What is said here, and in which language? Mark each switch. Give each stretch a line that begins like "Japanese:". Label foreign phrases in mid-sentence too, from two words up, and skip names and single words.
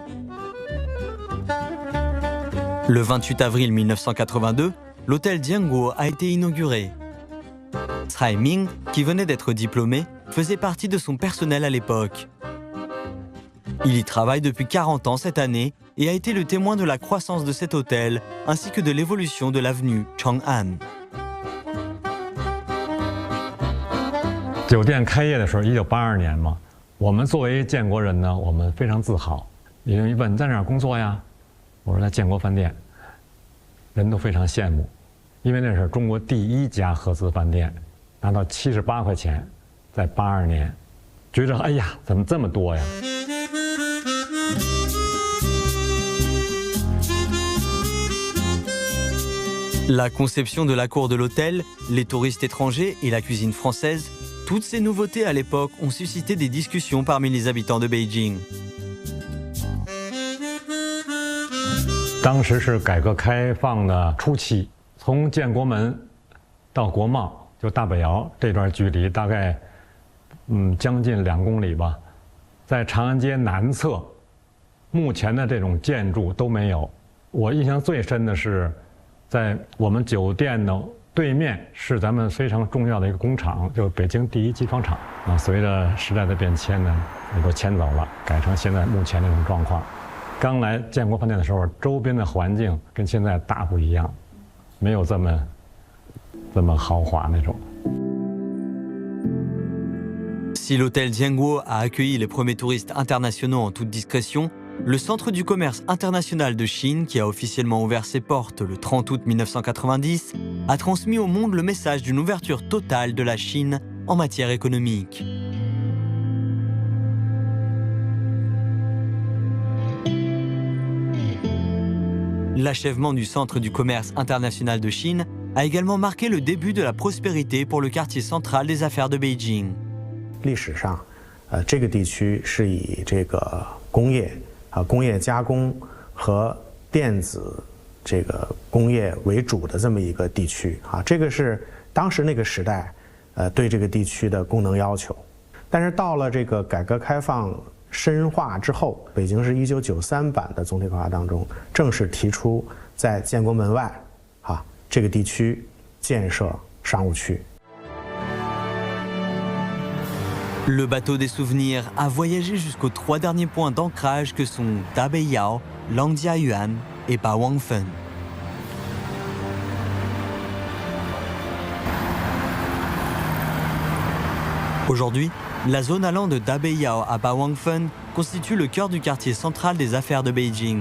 French: Le 28 avril 1982, l'hôtel Dianguo a été inauguré. Tsai Ming, qui venait d'être diplômé, faisait partie de son personnel à l'époque. Il y travaille depuis 40 ans cette année et a été le témoin de la croissance de cet hôtel ainsi que de l'évolution de l'avenue Chang'an.
Chinese: 酒店开业的时候，1982年嘛，我们作为建国人呢，我们非常自豪。有人一问你在哪儿工作呀？我说在建国饭店，人都非常羡慕，因为那是中国第1家合资饭店，拿到78块钱，在82年，觉着哎呀，怎么这么多呀？
French: La conception de la cour de l'hôtel, les touristes étrangers et la cuisine française, toutes ces nouveautés à l'époque ont suscité des discussions parmi les habitants de Beijing.
Chinese: 当时是改革开放的初期，从建国门到国贸，就大北窑这段距离大概将近2公里吧，在长安街南侧，目前的这种建筑都没有。我印象最深的是，在我们酒店的对面是咱们非常重要的一个工厂，就是北京第1机床厂啊。随着时代的变迁呢，也都迁走了，改成现在目前这种状况。刚来建国饭店的时候，周边的环境跟现在大不一样，没有这么豪华那种。
French: Si l'hôtel Dianguo a accueilli les premiers touristes internationaux en toute discrétion, le Centre du commerce international de Chine, qui a officiellement ouvert ses portes le 30 août 1990, a transmis au monde le message d'une ouverture totale de la Chine en matière économique. L'achèvement du Centre du commerce international de Chine a également marqué le début de la prospérité pour le quartier central des affaires de Beijing.
Chinese: 历史上，这个地区是以这个工业加工和电子这个工业为主的这么一个地区啊，这个是当时那个时代对这个地区的功能要求。但是到了这个改革开放深化之后，北京市1993版的总体规划当中正式提出在建国门外这个地区建设商务区。
French: Le bateau des souvenirs a voyagé jusqu'aux 3 derniers points d'ancrage que sont Dabeiyao, Langjiayuan et Bawangfen. Aujourd'hui, la zone allant de Dabeiyao à Bawangfen constitue le cœur du quartier central des affaires de Beijing.